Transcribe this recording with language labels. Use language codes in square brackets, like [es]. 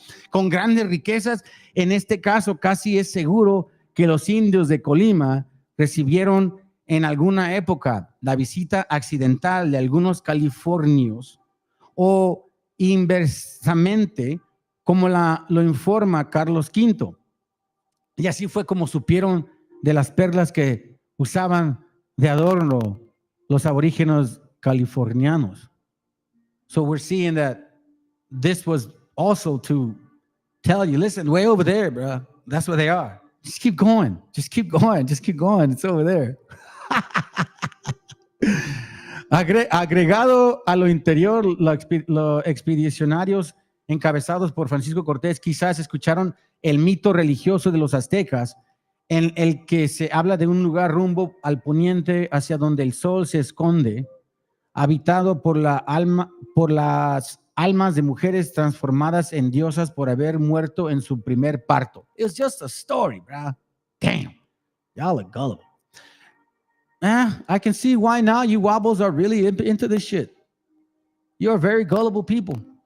[es] Con grandes riquezas. En este caso, casi es seguro que los indios de Colima recibieron en alguna época la visita accidental de algunos californios o inversamente, como lo informa Carlos V. Y así fue como supieron de las perlas que usaban de adorno los aborígenes californianos. [en] So we're seeing that this was also to tell you, listen, way over there, bro. That's where they are. Just keep going. Just keep going. Just keep going. It's over there. [es] Agregado a lo interior, los expedicionarios encabezados por Francisco Cortés quizás escucharon el mito religioso de los aztecas, en el que se habla de un lugar rumbo al poniente hacia donde el sol se esconde, habitado por las almas de mujeres transformadas en diosas por haber muerto en su primer parto. [en] It's just a story, bro. Damn, y'all are gullible. I can see why now you wobbles are really into this shit. You're very gullible people.